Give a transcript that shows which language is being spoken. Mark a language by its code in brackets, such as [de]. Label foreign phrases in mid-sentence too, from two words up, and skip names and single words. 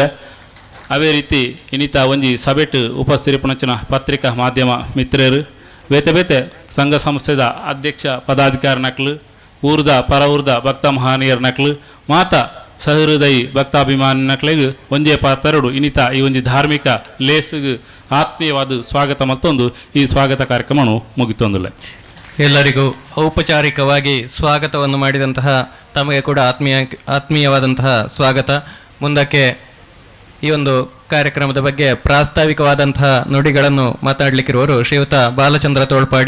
[tcy] ಅವೇ ರೀತಿ ಇನಿತ ಒಂಜಿ ಸಭೆಟ್ ಉಪಸ್ಥಿತಿಪುನಂಚಿನ ಪತ್ರಿಕಾ ಮಾಧ್ಯಮ ಮಿತ್ರರು ಬೇತೆ ಬೇತೆ ಸಂಘ ಸಂಸ್ಥೆದ ಅಧ್ಯಕ್ಷ ಪದಾಧಿಕಾರಿ ನಕ್ಲು ಊರ್ದ ಪರ ಊರ್ದ ಭಕ್ತ ಮಹಾನೀಯರ ನಕ್ಲು ಮಾತಾ ಸಹೃದಯಿ ಭಕ್ತಾಭಿಮಾನಿ ನಕ್ಲೆಗ್ ಒಂಜೇ ಪಾತರಡು ಇನಿತ ಈ ಒಂಜಿ ಧಾರ್ಮಿಕ ಲೇಸಿಗೆ ಆತ್ಮೀಯವಾದ ಸ್ವಾಗತ ಮತ್ತೊಂದು ಈ ಸ್ವಾಗತ ಕಾರ್ಯಕ್ರಮವನ್ನು ಮುಗಿತೊಂದಿಲ್ಲ. [kn] ಎಲ್ಲರಿಗೂ ಔಪಚಾರಿಕವಾಗಿ ಸ್ವಾಗತವನ್ನು ಮಾಡಿದಂತಹ ತಮಗೆ ಕೂಡ ಆತ್ಮೀಯವಾದಂತಹ ಸ್ವಾಗತ. ಮುಂದಕ್ಕೆ ಈ ಒಂದು ಕಾರ್ಯಕ್ರಮದ ಬಗ್ಗೆ ಪ್ರಾಸ್ತಾವಿಕವಾದಂತಹ ನುಡಿಗಳನ್ನು ಮಾತಾಡಲಿಕ್ಕಿರುವರು ಶ್ರೀಯುತ ಬಾಲಚಂದ್ರ ತೋಳ್ಪಾಡಿ.